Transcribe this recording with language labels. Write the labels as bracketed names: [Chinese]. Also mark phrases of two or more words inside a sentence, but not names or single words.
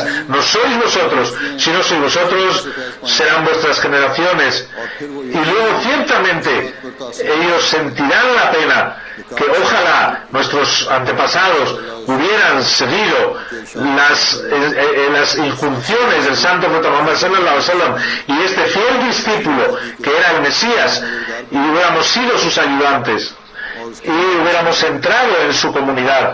[Spanish] No sois vosotros, si no sois vosotros, serán vuestras generaciones. Y luego ciertamente ellos sentirán la pena que ojalá nuestros antepasados hubieran seguido las injunciones del Santo Profeta Muhammad [Arabic] صلى الله عليه وسلم [Spanish] y este fiel discípulo que era el Mesías, y hubiéramos sido sus ayudantes y hubiéramos entrado en su comunidad.